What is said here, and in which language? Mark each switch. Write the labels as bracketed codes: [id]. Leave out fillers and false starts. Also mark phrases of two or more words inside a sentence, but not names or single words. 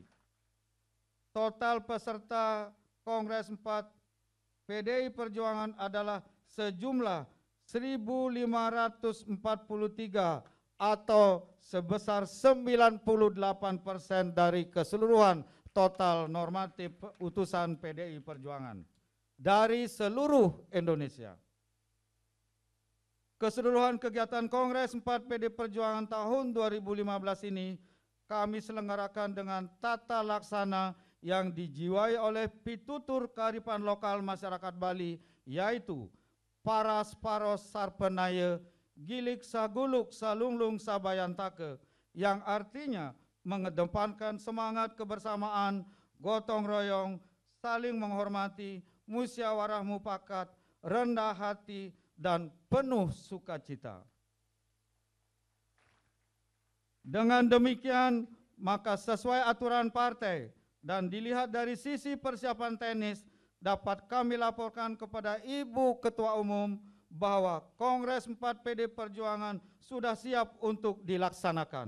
[id] Total peserta Kongres 4 PDI Perjuangan adalah sejumlah 1.543 atau sebesar 98% dari keseluruhan total normatif utusan PDI Perjuangan. dari seluruh Indonesia. Keseluruhan kegiatan Kongres 4 PD Perjuangan tahun 2015 ini kami selenggarakan dengan tata laksana yang dijiwai oleh pitutur kearifan lokal masyarakat Bali, yaitu [ban] Paras Paros Sarpenaya, Gilik Saguluk Salunglung Sabayantake, [id] yang artinya mengedepankan semangat kebersamaan, gotong royong, saling menghormati, musyawarah mufakat, rendah hati, dan penuh sukacita. Dengan demikian, maka sesuai aturan partai dan dilihat dari sisi persiapan teknis, dapat kami laporkan kepada Ibu Ketua Umum bahwa Kongres 4 PD Perjuangan sudah siap untuk dilaksanakan.